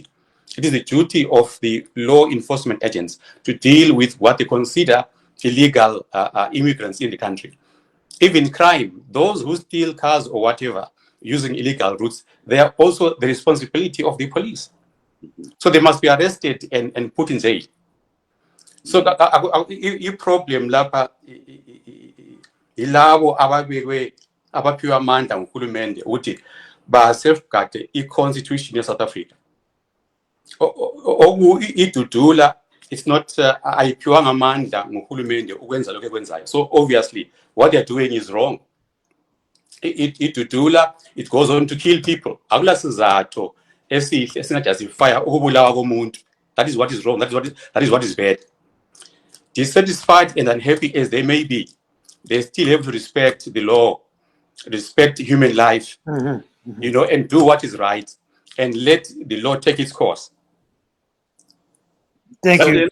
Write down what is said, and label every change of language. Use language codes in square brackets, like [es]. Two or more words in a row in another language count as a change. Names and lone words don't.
[en] It is the duty of the law enforcement agents to deal with what they consider illegal immigrants in the country. Even crime, those who steal cars or whatever using illegal routes, they are also the responsibility of the police. So they must be arrested and put in jail. So the problem [nd] lapha ilabo ababekwe abaphiwa amandla nguhulumende ukuthi ba safeguard i-constitution ye South Africa. Idudula, [en] it's not [nd] ayiphiwanga amandla nguhulumende ukwenza lokho ekwenzayo. [en] So obviously what they are doing is wrong. Idudula, it goes on to kill people. [nd] Akula sizatho esihle esingajustify ukubulawa komuntu. [en] That is what is wrong. That is what is bad. Dissatisfied and unhappy as they may be, they still have to respect the law, respect human life, and do what is right, and let the law take its course. Thank you.